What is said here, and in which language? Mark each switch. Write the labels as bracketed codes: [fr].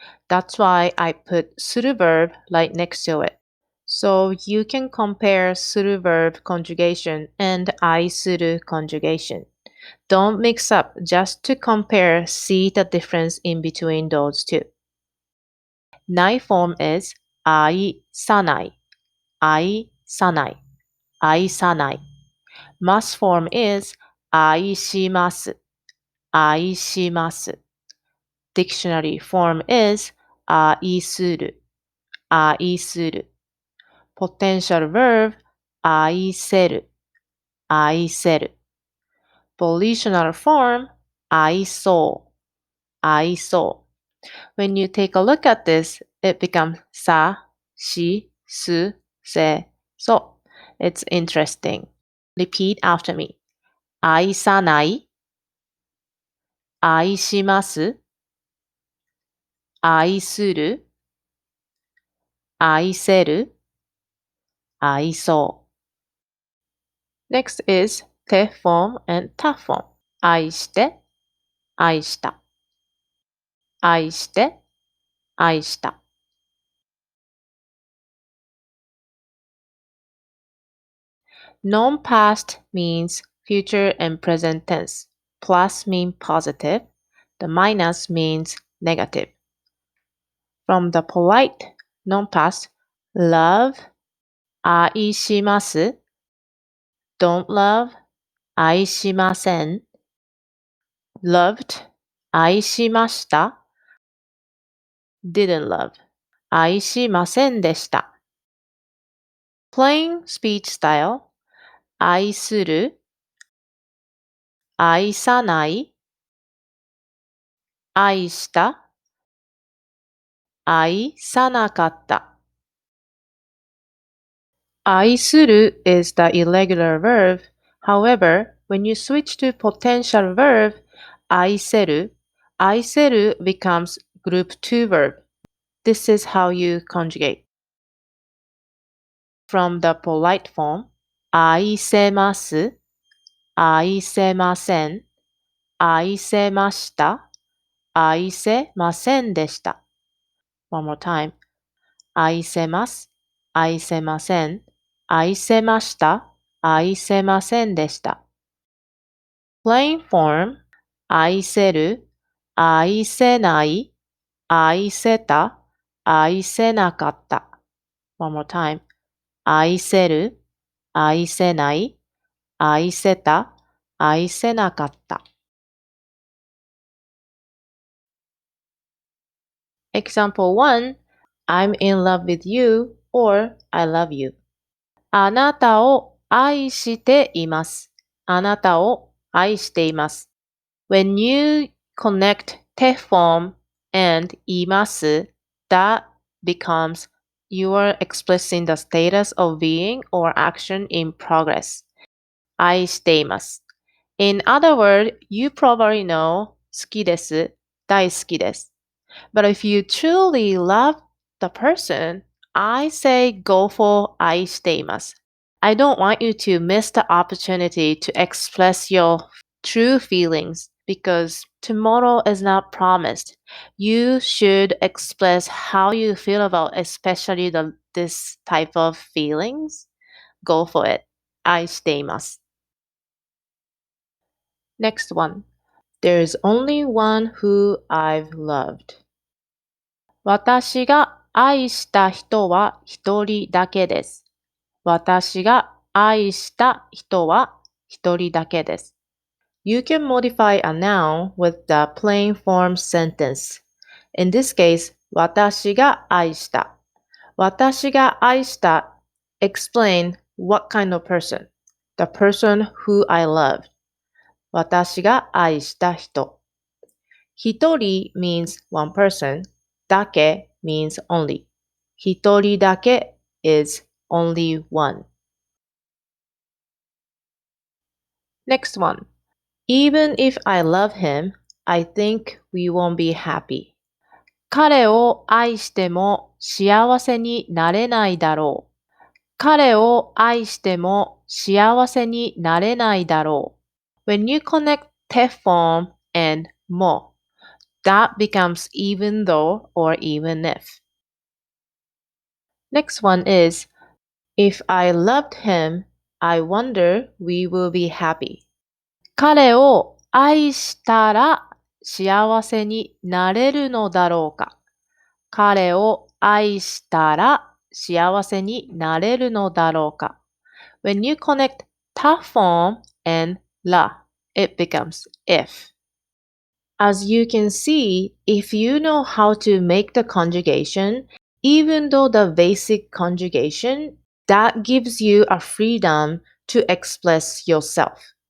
[en] That's why I put する verb right next to it. So you can compare する verb conjugation and 愛する conjugation. Don't mix up, just to compare, see the difference in between those two. Noun form is [ja] 愛さない、愛さない、愛さない。 [en] Mass form is [ja] 愛します、愛します。 [en] Dictionary form is [ja] 愛する、愛する。 [en] Potential verb [ja] 愛せる、愛せる。 [en] Volitional form [ja] 愛そう、愛そう。 [en] When you take a look at this, it becomes さ、し、す、せ、そ。 It's interesting. Repeat after me. [ja] 愛さない、愛します、愛する、愛せる、愛そう。 [en] Next is て form and た form. [ja] 愛して、愛した。愛して、愛した。 [en] Non-past means future and present tense. Plus means positive. The minus means negative. From the polite non-past, love, [ja] 愛します。 [en] don't love, [ja] 愛しません。 [en] loved, [ja] 愛しました。 [en] didn't love, [ja] 愛しませんでした。 [en] plain speech style, [ja] 愛する、愛さない、愛した、愛さなかった。 [en] 愛する is the irregular verb. However, when you switch to potential verb, 愛せる becomes group 2 verb. This is how you conjugate. From the polite form, [ja] 愛せます、愛せません、愛せました、愛せませんでした。 [en] One more time. [ja] 愛せます、愛せません、愛せました、愛せませんでした。 [en] plain form [ja] 愛せる、愛せない、愛せた、愛せなかった。 [en] One more time. [ja] 愛せる、愛せない、愛せた、愛せなかった。 [en] Example 1. I'm in love with you or I love you. [ja] あなたを愛しています。あなたを愛しています。 [en] When you connect te form and います, that becomes you are expressing the status of being or action in progress. [ja] 愛しています。 [en] In other words, you probably know 好きです。 [ja] 大好きです。 [en] But if you truly love the person, I say go for [ja] 愛しています。 [en] I don't want you to miss the opportunity to express your true feelings because tomorrow is not promised. You should express how you feel about especially this type of feelings. Go for it. [ja] 愛しています。 [en] Next one. There's only one who I've loved. [ja] 私が愛した人は一人だけです。私が愛した人は一人だけです。 [en] You can modify a noun with the plain form sentence. In this case, [ja] 私が愛した。 私が愛した [en] explain what kind of person. The person who I loved. [ja] 私が愛した人。 [en] 一人 means one person. だけ means only. 一人だけ is only one. Next one. Even if I love him, I think we won't be happy. [ja] 彼を愛しても幸せになれないだろう。彼を愛しても幸せになれないだろう。 [en] When you connect te form and mo, that becomes even though or even if. Next one is, if I loved him, I wonder we will be happy. [ja] 彼を愛したら幸せになれるのだろうか。彼を愛したら幸せになれるのだろうか。 [en] When you connect ta form and la, it becomes if. As you can see, if you know how to make the conjugation, even though the basic conjugation, that gives you a freedom to express yourself.